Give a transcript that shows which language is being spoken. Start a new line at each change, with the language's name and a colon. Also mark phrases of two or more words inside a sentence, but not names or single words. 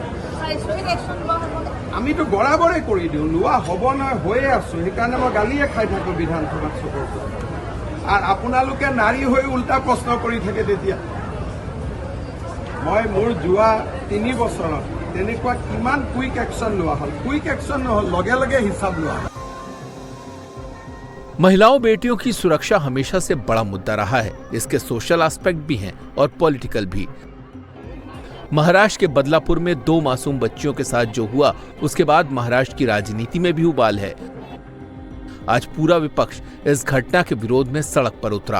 Assamese: আমিতো বরাবরে কৰি দিওঁ, লোৱা হ'ব নহয় হৈয়ে আছো। সেইকাৰণে মই গালিয়ে খাই থাকোঁ বিধানসভাত চবৰ পৰা। আৰু আপোনালোকে নাৰী হৈ উল্টা প্ৰশ্ন কৰি থাকে। তেতিয়া মই মোৰ যোৱা 3 বছৰত তেনেকুৱা কিমান
English: quick action
Assamese: লোৱা হ'ল,
English: quick action
Assamese: নহ'ল, লগে লগে হিচাপ লোৱা হ'ল।
Hindi: महिलाओं बेटियों की सुरक्षा हमेशा से बड़ा मुद्दा रहा है। इसके
English: social aspect
Hindi: भी हैं और पॉलिटिकल भी। महाराष्ट्र के बदलापुर में 2 मासूम बच्चियों के साथ जो हुआ, उसके बाद महाराष्ट्र की राजनीति में भी उबाल है। आज पूरा विपक्ष इस घटना के विरोध में सड़क पर उतरा।